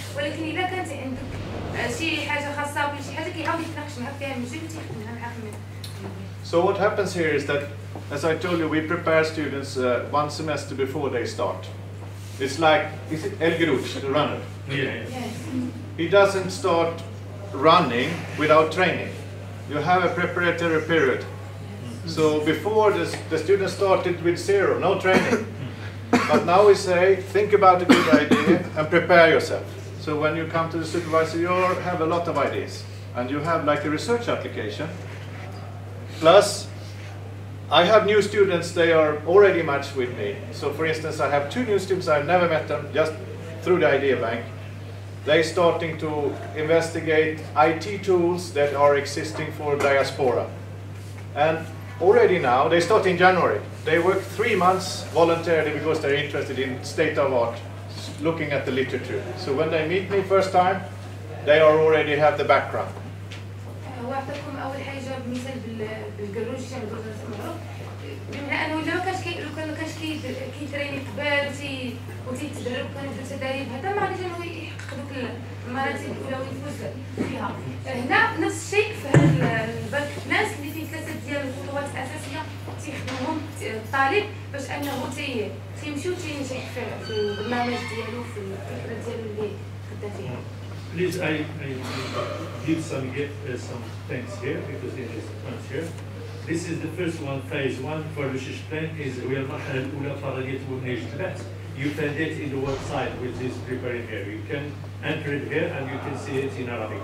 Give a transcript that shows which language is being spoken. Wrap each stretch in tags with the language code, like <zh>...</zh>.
<ar>ولكن إلا كانت عندك شي حاجة خاصة ولا شي حاجة كيعاود يتناقش معاك فيها المدير وتيخدمها معاك.</ar> <en>So what happens here is that, as I told you, we prepare students 1 semester before they start. It's like, is it El Gerouch, the runner? Yeah. Yes. He doesn't start running without training. You have a preparatory period. So before the students started with 0, no training. But now we say, think about a good idea and prepare yourself. So when you come to the supervisor, you have a lot of ideas. And you have like a research application. Plus, I have new students, they are already matched with me. So for instance, I have 2 new students, I've never met them, just through the Idea Bank. They're starting to investigate IT tools that are existing for diaspora. And already now, they start in January. They work 3 months voluntarily because they're interested in state of art, looking at the literature. So when they meet me first time, they already have the background.</en> <ar>واعطيكم اول حاجه مثال بالكروج تاع المعروف، بمعنى انه الا ما كانش كيتريني قبل وتيتدرب وكان يدير تدريب هذا ما غاديش انه يحقق دوك المراتب الاولى ويفوز فيها. هنا نفس الشيء في هذا البنك، الناس اللي فيه 3 ديال الخطوات الاساسيه تيخدمهم الطالب باش انه تيمشي وتينجح في البرنامج ديالو في الفكره ديالو اللي خدا فيها.</ar> <en>Please, I give some thanks here because it is points here. This is the first one, phase 1 for research plan is we are</en> <ar>المرحلة الأولى فرضية مناهج البحث.</ar> <en>You find it in the website with this preparing here. You can enter it here and you can see it in Arabic.</en>